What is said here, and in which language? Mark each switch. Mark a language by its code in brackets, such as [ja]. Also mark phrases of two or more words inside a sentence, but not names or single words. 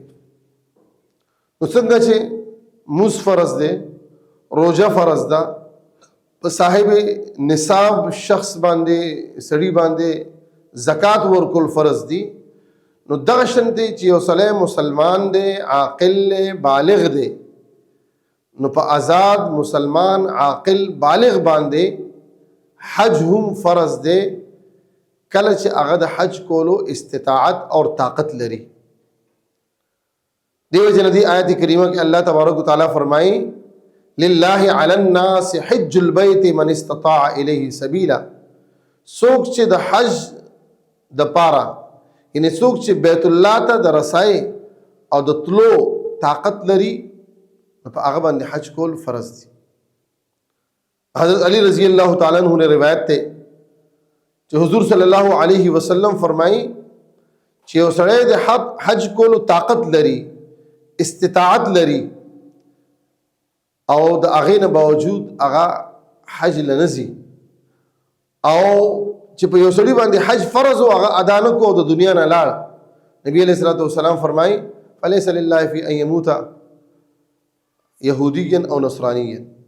[ps] نو څنګه چې موز فرض دی، روزه فرض ده، په صاحب نصاب شخص باندې سړي باندې زکات ورکول فرض دي، نو دغه شان دی چې یو سړی مسلمان دی، عاقل بالغ دی، نو په آزاد مسلمان عاقل بالغ باندې حج هم فرض دی کله چې هغه د حج کولو استطاعت اور طاقت لري. دیو جن دی [ar] آیت کریمہ کہ اللہ تبارک و تعالی فرمائی للہ علی الناس حج البیت من استطاع الیہ سبیلا. [ps] سوک چې د حج د پارا یعنی سوک چې بیت الله ته د رسای او د تلو طاقت لري په هغه باندې حج کول فرض دي. حضرت علی [ar] رضی اللہ تعالی عنہ [ps] نے روایت ته چې حضور [ar] صلی الله علیه وسلم [ps] فرمایي چې یو سړی د حج کولو طاقت لري، استطاعت لري او د هغې نه باوجود هغه حج لنزي او چې په یو سړي باندې حج فرض او هغه ادا نه کو د دنیا نه لاړ، [ar] نبی علیہ الصلوۃ والسلام [ps] فرمایي [ar] فلیس لله فی ان یموت یهودیا او نصرانیا.